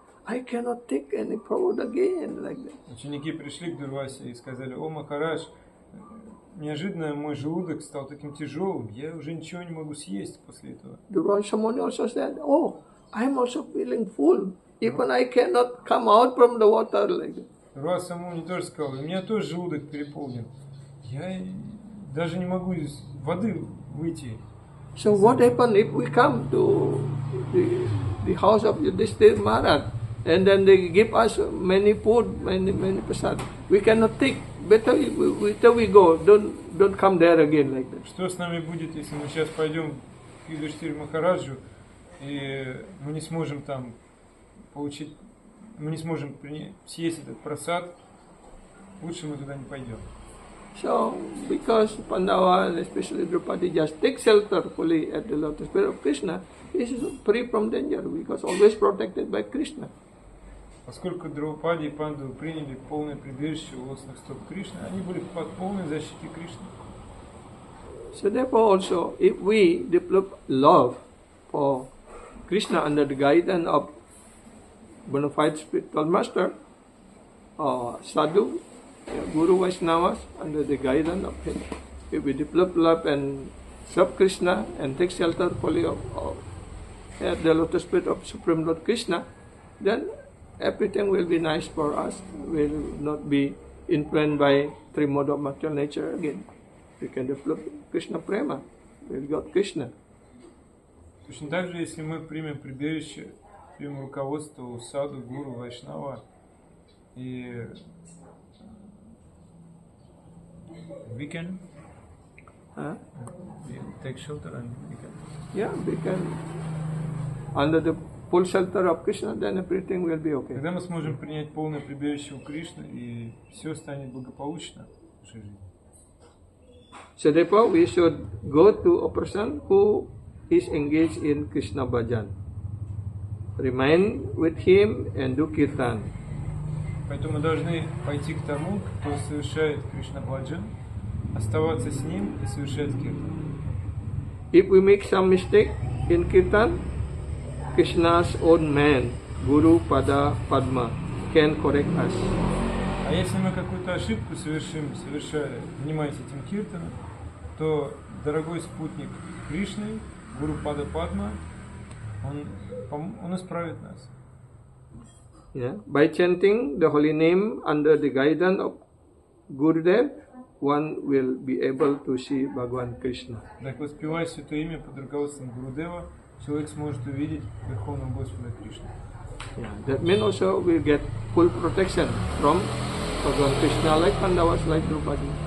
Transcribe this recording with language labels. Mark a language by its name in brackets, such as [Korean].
[English] I cannot take any food again," like that. [Russian] Ученики пришли к Дурвасе и сказали: о Махарадж, неожиданно мой желудок стал таким тяжелым, я уже ничего не могу съесть после этого. [English] Durvasa Muni also said, "Oh, I'm also feeling full. Even I cannot come out from the water like that." [Russian] Дурваса Муни тоже сказал: у меня тоже желудок переполнен. Я даже не могу из воды выйти. [English] So what happened if we come to the house of Yudhishthira Maharaj and then they give us many food, many prasad? We cannot take. Better we go. Don't come there again like that. [Russian] Что с нами будет, если мы сейчас пойдем к Юдхиштхире Махараджу и мы не сможем там получить, мы не сможем съесть этот прасад? Лучше мы туда не пойдем. [English] So, because Pandava and especially Draupadi just take shelter fully at the lotus feet of Krishna, he is free from danger because always protected by Krishna. [Russian] Поскольку Драупади и Пандавы приняли полное прибежище у лотосных стоп Кришны, они были под полной защитой Кришны. [English] So therefore also, if we develop love for Krishna under the guidance of bona fide spiritual master, sadhu, Guru Vaishnavas, under the guidance of him, if we develop love and serve Krishna and take shelter fully of at the lotus feet of Supreme Lord Krishna, then everything will be nice for us. We will not be influenced by three modes of material nature again. We can develop Krishna Prema. We'll got Krishna. [Russian] Точно так же, если мы примем прибежище, примем руководство у саду, гуру, вайшнава, и [English] we can take shelter and we can. Yeah, we can. Under the full shelter of Krishna, then everything will be okay. [Russian] Когда мы сможем принять полное прибежище у Кришны, и все станет благополучно в нашей жизни. [English] So therefore, we should go to a person who is engaged in Krishna bhajan. Remain with him and do kirtan. [Russian] Поэтому мы должны пойти к тому, кто совершает Кришна Баджан, оставаться с ним и совершать киртан. [English] If we make some mistake in kirtan, Krishna's own man, Guru Pada Padma, can correct us. [Russian] А если мы какую-то ошибку совершим, занимаясь этим киртаном, то дорогой спутник Кришны, Гуру Пада Падма, он исправит нас. [English] Yeah. By chanting the holy name under the guidance of Gurudev, one will be able to see Bhagavan Krishna. [Russian] Так воспевая святое имя под руководством Гурудева, человек сможет увидеть Верховного Господа Кришну. [English] Yeah. That means also we get full protection from Bhagavan Krishna, like Pandavas, like Draupadi.